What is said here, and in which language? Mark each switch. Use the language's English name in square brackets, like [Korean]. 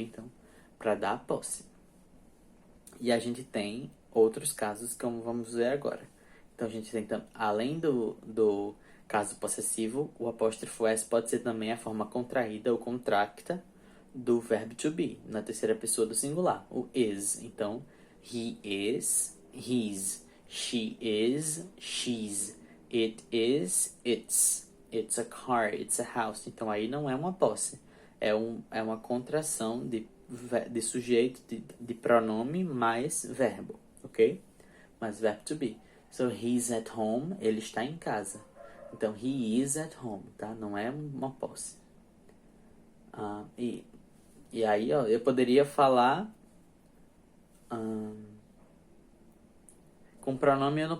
[Portuguese] Então, para dar posse. E a gente tem outros casos, como vamos ver agora. Então, a gente tem, além do caso possessivo, o apóstrofo S pode ser também a forma contraída ou contracta do verbo to be, na terceira pessoa do singular, o is. [English] Então, he is, his, she is, she's, it is, it's a car, it's a house. [Portuguese] Então, aí não é uma posse, é uma contração de sujeito, de pronome mais verbo, ok? Mais verbo to be. [English] So, he's at home, [Portuguese] ele está em casa. [English] Então, he is at home, tá? [Portuguese] Não é uma posse. E aí, ó, eu poderia falar com pronome.